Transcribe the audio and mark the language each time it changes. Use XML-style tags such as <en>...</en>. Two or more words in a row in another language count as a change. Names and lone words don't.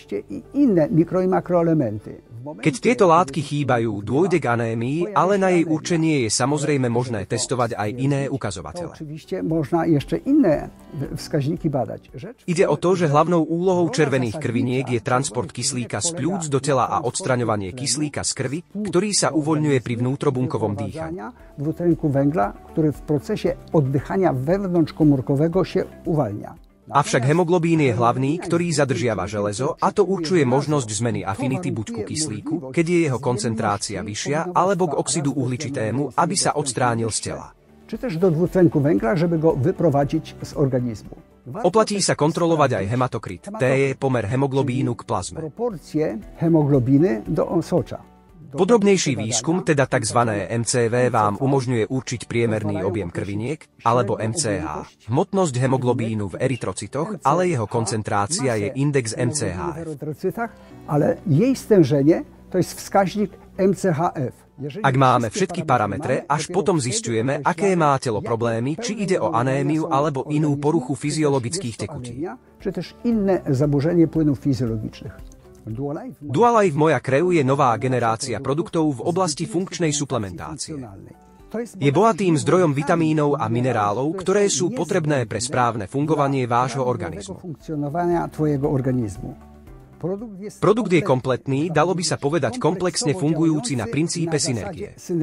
<sk>Keď tieto látky chýbajú, dôjde k anémii, ale na jej určenie je samozrejme možné testovať aj iné ukazovatele. Ide o to, že hlavnou úlohou červených krviniek je transport kyslíka z pľúc do tela a odstraňovanie kyslíka z krvi, ktorý sa uvoľňuje pri vnútrobunkovom dýchaní.</sk> <pl>Dwutlenku węgla, który w procesie oddychania wewnątrzkomórkowego się uwalnia.</pl> <sk>Avšak hemoglobín je hlavný, ktorý zadržiava železo, a to určuje možnosť zmeny afinity buď ku kyslíku, keď je jeho koncentrácia vyššia, alebo k oxidu uhličitému, aby sa odstránil z tela.</sk> <pl>Czy też do dwutlenku węgla, żeby go wyprowadzić z organizmu.</pl> <sk>Oplatí sa kontrolovať aj hematokrit. T je pomer hemoglobínu k plazme.</sk> <pl>Proporcje hemoglobiny do osocza.</pl> <sk>Podrobnejší výskum, teda tzv. MCV, vám umožňuje určiť priemerný objem krviniek, alebo MCH. Hmotnosť hemoglobínu v erytrocitoch, ale jeho koncentrácia je index MCHF.</sk> <pl>Ale jej stężenie to jest wskaźnik MCHF.</pl> <sk>Ak máme všetky parametre, až potom zisťujeme, aké má telo problémy, či ide o anémiu alebo inú poruchu fyziologických tekutín.</sk> <pl>Czy też inne zaburzenie płynów fizjologicznych.</pl> <sk>Dualife Moja krev je nová generácia produktov v oblasti funkčnej suplementácie. Je bohatým zdrojom vitamínov a minerálov, ktoré sú potrebné pre správne fungovanie vášho organizmu. Produkt je kompletný, dalo by sa povedať komplexne fungujúci na princípe synergie.</sk>